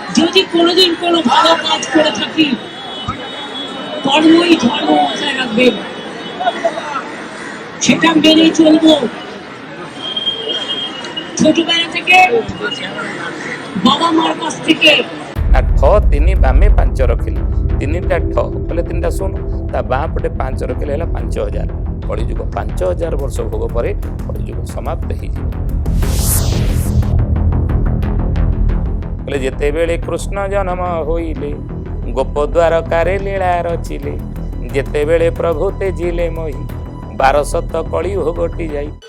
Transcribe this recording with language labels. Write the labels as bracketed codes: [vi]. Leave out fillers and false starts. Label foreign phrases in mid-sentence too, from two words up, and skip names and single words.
[bn] যদি কোনোদিন কোনো ভালো কাজ করে থাকি, কর্মই ধর্ম মাথায় রাখবেন, সেটা মেনেই চলবো। ছোটবেলা থেকে বাবা মার কাছ থেকে [or] ଠ ତିନି ବାମେ 5 ରଖିଲେ, 3ଟା ଠ କହିଲେ 3ଟା ଶୂନ, ତା ବାଁ ପଟେ 5 ରଖିଲେ ହେଲା 5000। କଳିଯୁଗ 5000 ବର୍ଷ ଭୋଗ ପରେ କଳିଯୁଗ ସମାପ୍ତ ହେଇଯିବ। କହିଲେ ଯେତେବେଳେ କୃଷ୍ଣ ଜନ୍ମ ହୋଇଲେ, ଗୋପ ଦ୍ୱାରକାରେ ଲୀଳା ରଚିଲେ, ଯେତେବେଳେ ପ୍ରଭୁ ତେଜିଲେ ମୋହି, 1200 କଳି ଭୋଗଟି ଯାଇ।